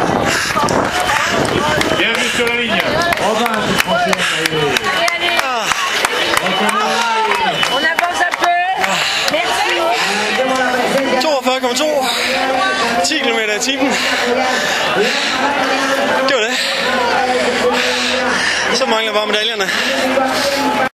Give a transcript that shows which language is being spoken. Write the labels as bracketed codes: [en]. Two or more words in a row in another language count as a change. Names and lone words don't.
[fr] Bienvenue sur la ligne. On avance un peu. Merci. [da] 42,2. 10 km i timen. Det var det. Så mangler bare medaljerne.